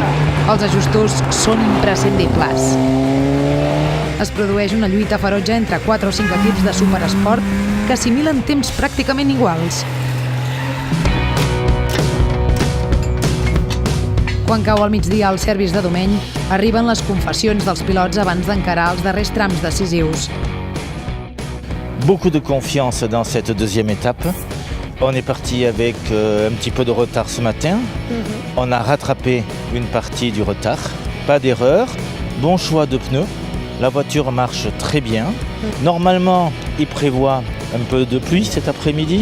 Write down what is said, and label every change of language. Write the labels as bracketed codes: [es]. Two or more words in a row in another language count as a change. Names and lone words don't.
[ca] Els ajustos són imprescindibles. Es produeix una lluita ferotge entre 4 o 5 equips de superesport que assimilen temps pràcticament iguals. Quan cau al migdia el service de Domeny, arriben les confessions dels pilots abans d'encarar els darrers trams decisius. [fr] Beaucoup de confiance dans cette deuxième étape. On est parti avec un petit peu de retard ce matin. On a rattrapé une partie du retard. Pas d'erreur. Bon choix de pneus. La voiture marche très bien. Normalement, il prévoit un peu de pluie cet après-midi.